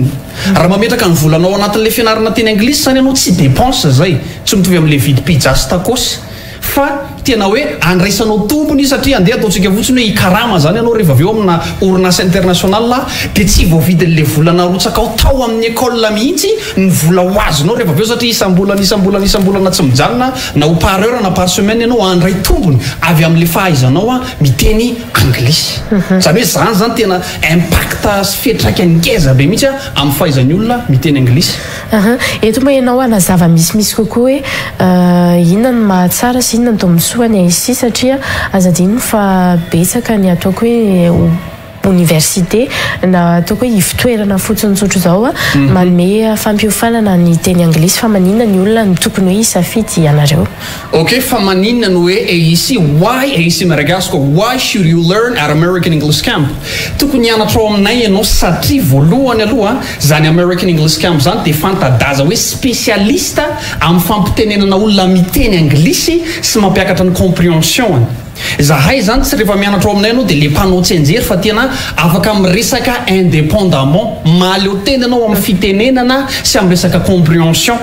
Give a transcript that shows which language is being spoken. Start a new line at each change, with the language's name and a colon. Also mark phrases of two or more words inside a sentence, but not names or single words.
Malagasy: Raha mametraka ny volanao anatin'le fianarana teny anglisy zany ianao tsy dépense zay tsy mitovy amin'le vidy pizza sy tacos fa tena hoe andraisanao tombony satria andeha ataontsika fotsiny hoe ikarama zany ianao rehefa aveo amina orinasa international de tsy voavidin'le volana rotsaka ao tao amin'ny école mihitsy ny vola ho azonao rehefa aveo satria isambolana tsy mijanona na ho
French: par heure
Malagasy: na
French: par semaine
Malagasy: ianao andray tombony avy amin'le fahaizanao miteny anglisy. Zany hoe zany tena impacta sy fiantraikany ngeza be mihitsy amin'ny fahaizan'ny olona miteny anglisy. Eto moa ianao anazava misimisy kokoa hoe inona ny mahatsara sy inona ny tombotsoany ici satria azadino fa betsaka ny ataoko hoe université na ataoko hoe ivitoerana fotsiny tsotro zao manome fampiofanana ny teny anglisy fa maninona ny olona ny tokony hoe isafidy ianareo.
English: Okay,
Malagasy: fa maninona ny hoe
English: ici why ici Madagascar why should you learn at American English Camp?
Malagasy: Tokony hianatra ao aminay ianao satria voalohany aloha zany American English Camp zany de fantadaza hoe spécialiste amin'ny fampitenenana olona miteny anglisy sy mampiakatra ny compréhension. zahay zany tsy rehefa mianatra ao aminay anao dia le mpanao tsenjery fa tena afaka miresaka indépendamment maleo tena anao amin'ny fitenenana sy amin'ny resaka compréhension.